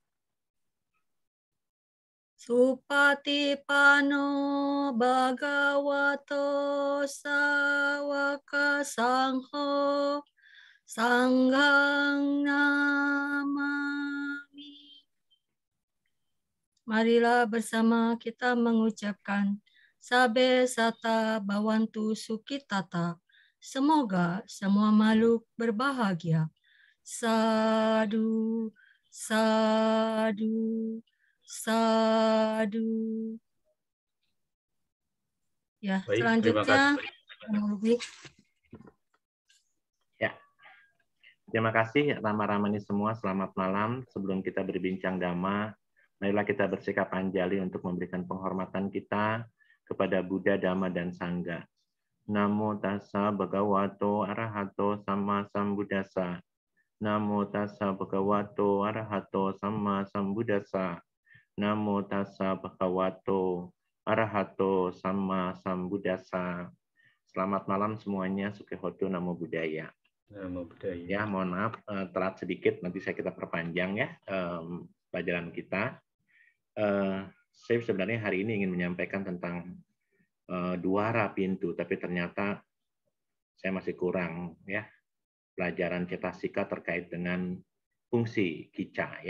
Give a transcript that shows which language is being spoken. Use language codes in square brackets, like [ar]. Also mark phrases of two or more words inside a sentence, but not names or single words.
[pi] Supatipanno bhagavato sawaka sangho sanghang namami. [id] Marilah bersama kita mengucapkan [pi] Sabe Sata Bhavantu Sukhitata. [id] Semoga semua makhluk berbahagia. [pi] Sadu, sadu, sadu. [id] Ya, Baik, selanjutnya. Ya, terima kasih Rama-Ramani semua. Selamat malam. Sebelum kita berbincang Dhamma, marilah kita bersikap anjali untuk memberikan penghormatan kita kepada Buddha, Dhamma, dan Sangha. [pi] Namo tassa bhagavato arahato sama sambuddhassa. Namo tassa bhagavato arahato sama sambuddhassa. Namo tassa bhagavato arahato sama sambuddhassa. [id] Selamat malam semuanya. [pi] Sukhehotu, Namo Buddhaya. Namo Buddhaya. [id] Ya, mohon maaf telat sedikit. Nanti kita perpanjang ya pelajaran kita. Saya sebenarnya hari ini ingin menyampaikan tentang duara pintu, tapi ternyata saya masih kurang ya pelajaran cetasika terkait dengan fungsi kica ya.